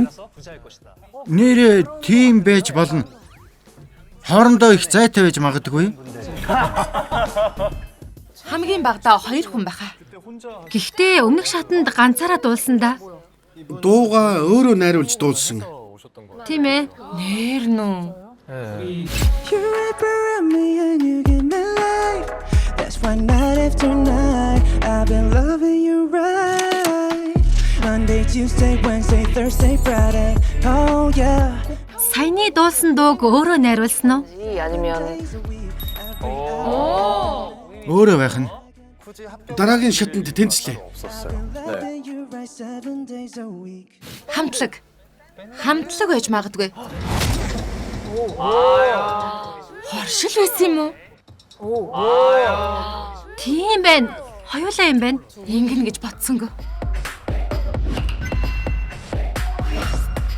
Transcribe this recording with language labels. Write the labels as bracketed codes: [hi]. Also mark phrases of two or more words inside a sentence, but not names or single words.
[mn] Нэрээ тийм байж болно. Хоорондоо их зайтай байж магадгүй. Хамгийн багадаа хоёр хүн байхаа. Гэхдээ өмнөх шатанд ганцаараа дуулсан да. Дууга өөрөө найруулж дуулсан. Тийм ээ. Нэр нүү. [en] You wrap around me and you give me life. That's why night after night I've been loving you right. Monday, Tuesday, Wednesday, Thursday, Friday. Oh yeah. [mn] Саяны дуулсан дууг өөрөө найруулсан уу? Өөрөө байх нь. Дараагийн шатанд тэнцлээ. [en] Loving you right 7 days a week. [mn] Хамтлаг. Хамтлаг байж магадгүй. Хоршил байсан юм уу? Тийм байна. Хоёулаа юм байна. Ингэн гэж бодсонгүй.